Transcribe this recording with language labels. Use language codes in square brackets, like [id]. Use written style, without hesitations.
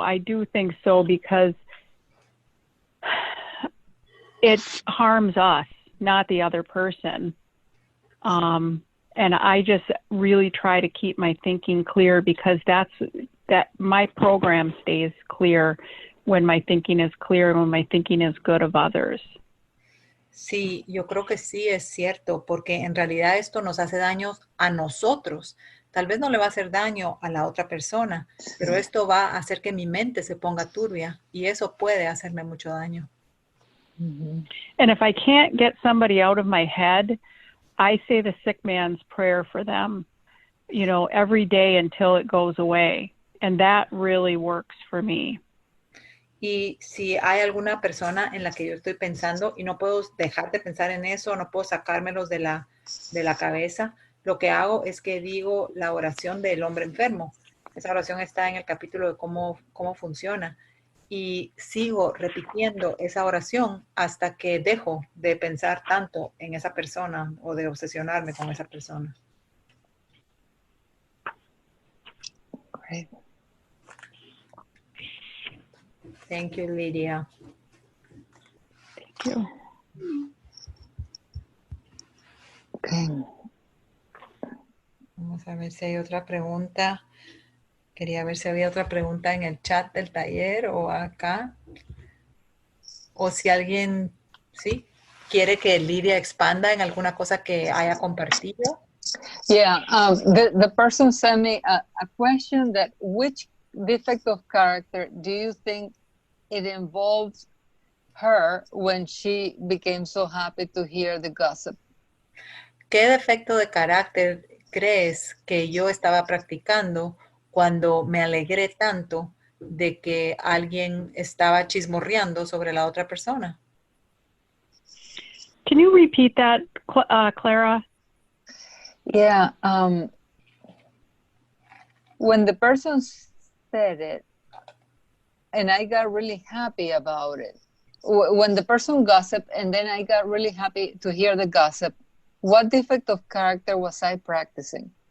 [en] I do think so because it harms us, not the other person. And I just really try to keep my thinking clear because that my program stays clear when my thinking is clear and when my thinking is good of others. [es] Sí, yo creo que sí es cierto, porque en realidad esto nos hace daño a nosotros. Tal vez no le va a hacer daño a la otra persona, pero esto va a hacer que mi mente se ponga turbia y eso puede hacerme mucho daño. [en] And if I can't get somebody out of my head, I say the sick man's prayer for them, every day until it goes away. And that really works for me. [es] Y si hay alguna persona en la que yo estoy pensando y no puedo dejar de pensar en eso, no puedo sacármelos de la cabeza, lo que hago es que digo la oración del hombre enfermo. Esa oración está en el capítulo de cómo funciona. Y sigo repitiendo esa oración hasta que dejo de pensar tanto en esa persona o de obsesionarme con esa persona. [en] Great. Thank you, Lydia. Thank you. Okay. [es] Vamos a ver si hay otra pregunta. Quería ver si había otra pregunta en el chat del taller o acá. O si alguien, sí, quiere que Lydia expanda en alguna cosa que haya compartido. [en] Yeah, the person sent me a question that which defect of character do you think it involves her when she became so happy to hear the gossip? [es] ¿Qué defecto de carácter crees que yo estaba practicando cuando me alegré tanto de que alguien estaba chismorreando sobre la otra persona? [en] Can you repeat that, Clara? Yeah, when the person said it, and I got really happy about it. When the person gossiped, and then I got really happy to hear the gossip, what defect of character was I practicing?